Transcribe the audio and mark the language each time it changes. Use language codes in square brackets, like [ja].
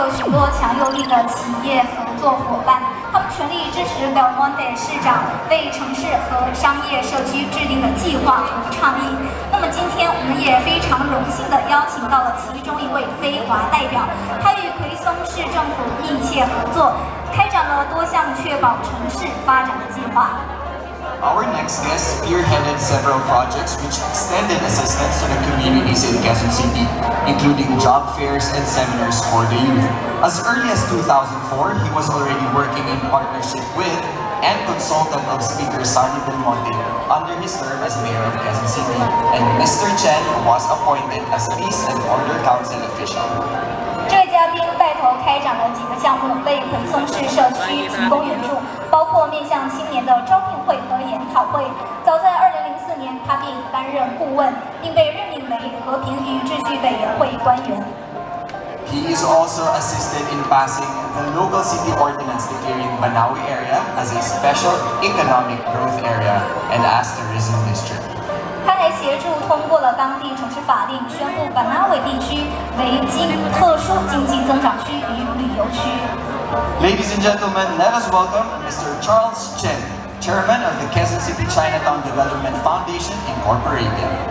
[zh] 多强有力的企业合作伙伴，他们全力支持 Belmonte 市长为城市和商业社区制定的计划和倡议。那么今天我们也非常荣幸地邀请到了其中一位非华代表，他与奎松市政府密切合作，开展了多项确保城市发展的计划。 [en] Our next guest spearheaded several projects which extended assistance to the communities in Quezon City, including job fairs and seminars for the youth. As early as 2004, he was already working in partnership with and consultant of Speaker Sonny Belmonte under his term as Mayor of Quezon City, and Mr. Chen was appointed as Peace and Order Council official. [zh] 这位嘉宾带头开展了几个项目，为奎松市社区提供援助，包括面向青年的招聘会和研讨会。早在2004年，他便已担任顾问，并被任命为和平与秩序委员会官员。 [en] He is also assisted in passing the local city ordinance declaring Banawe area as a special economic growth area and as tourism district. [zh] 他还协助通过了当地城市法令，宣布板纳韦地区为特殊经济增长区与旅游区。 [en] Ladies and gentlemen, let us welcome Mr. Charles Chen, Chairman of the Quezon City Chinatown Development Foundation Incorporated.